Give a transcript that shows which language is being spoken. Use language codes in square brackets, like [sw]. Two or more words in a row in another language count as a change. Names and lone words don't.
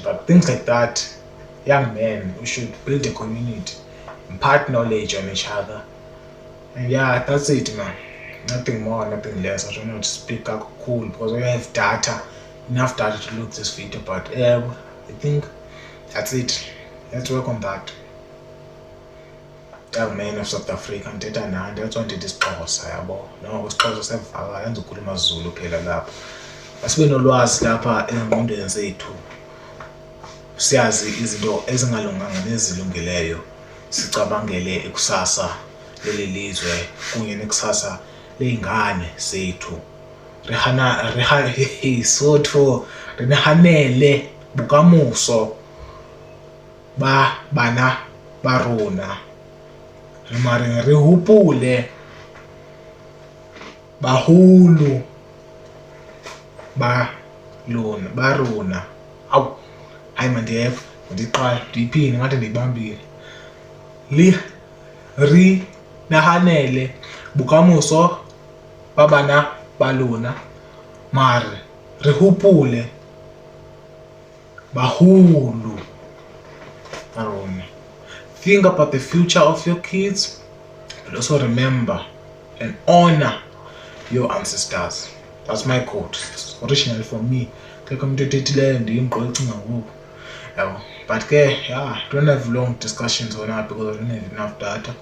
[en] But things like that, young men, we should build a community, impart knowledge on each other. And yeah, that's it, man. Nothing more, nothing less. I don't know to speak up cool because we have data, enough data to look this video. But I think that's it. Let's work on that. Young men of South Africa [xh] ndithetha nani, [en] that's why [xh] ndithi isiXhosa, yabo. No, isiXhosa siyavakala, yenza [zu] ukhuluma isiZulu phela lapha. [xh] Asibe nolwazi lapha engqondweni zethu. Siyazi izinto ezingalunganga nezilungileyo. [zu] Sicabangele ikusasa leli lizwe kunye nekusasa leingane zethu. [st] Rihanele bukamuso bana ba rona. Mare re hopole baholo ba rona. [xh] Awu, hayi mandiyeva, ndiqala ndiyiphinde ngathi ndiyibambile. [st] Nahanele bukamuso babana balona mare re hopole baholo ba rona. [en] Think about the future of your kids, but also remember and honor your ancestors. That's my quote. It's originally from me. But don't have long discussions on that because I don't have enough data.